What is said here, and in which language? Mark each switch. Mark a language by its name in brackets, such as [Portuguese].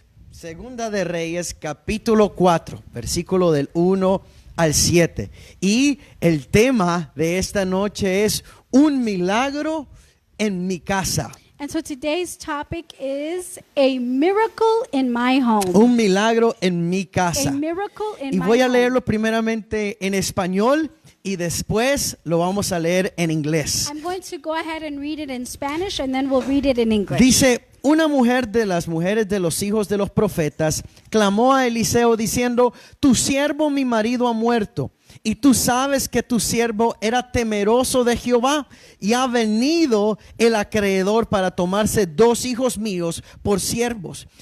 [Spanish] Segunda de Reyes, capítulo 4, versículo del 1 al 7. Y el tema de esta noche es un milagro en mi casa. [English] And so today's topic is a miracle in my home. [Spanish] Un milagro en mi casa. [English] A miracle in [Spanish] Y [English] my [Spanish] voy a [English] home. [Spanish] leerlo primeramente en español y después lo vamos a leer en inglés. [English] I'm going to go ahead and read it in Spanish and then we'll read it in English. [Spanish] Dice: una mujer de las mujeres de los hijos de los profetas clamó a Eliseo diciendo: tu siervo mi marido ha muerto, y tú sabes que tu siervo era temeroso de Jehová, y ha venido el acreedor para tomarse 2 hijos míos por siervos.